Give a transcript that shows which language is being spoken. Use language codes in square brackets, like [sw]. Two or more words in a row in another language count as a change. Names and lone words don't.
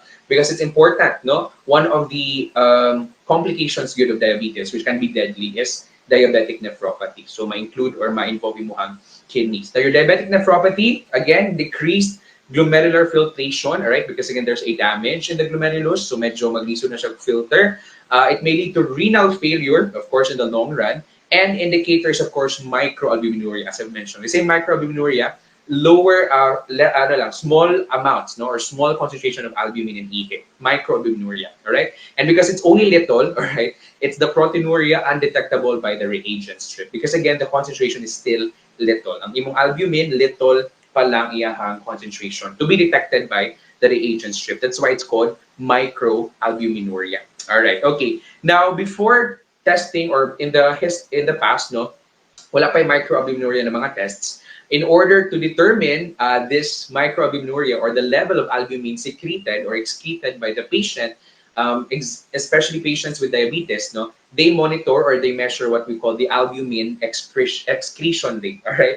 [en] Because it's important, no? One of the complications good of diabetes, which can be deadly, is diabetic nephropathy. So, [tl] ma-include or ma-involve yung [en] kidneys. Now, your diabetic nephropathy, again, decreased glomerular filtration, all right? Because again, there's a damage in the glomerulus, so [ceb] medyo magliso na siya [en] filter. It may lead to renal failure, of course, in the long run, and indicators, of course, microalbuminuria, as I've mentioned. We say microalbuminuria, lower, small amounts, no, or small concentration of albumin in ihe, microalbuminuria, all right? And because it's only little, all right, it's the proteinuria undetectable by the reagent strip. Because again, the concentration is still little. [ceb] Ang imong albumin, little pa lang iyahang concentration [en] to be detected by the reagent strip. That's why it's called microalbuminuria. All right, okay. Now, before testing or in the past, no, [tl] wala pa yung microalbuminuria ng mga tests. [en] In order to determine this microalbuminuria or the level of albumin secreted or excreted by the patient, especially patients with diabetes, no, they monitor or they measure what we call the albumin excretion rate, all right?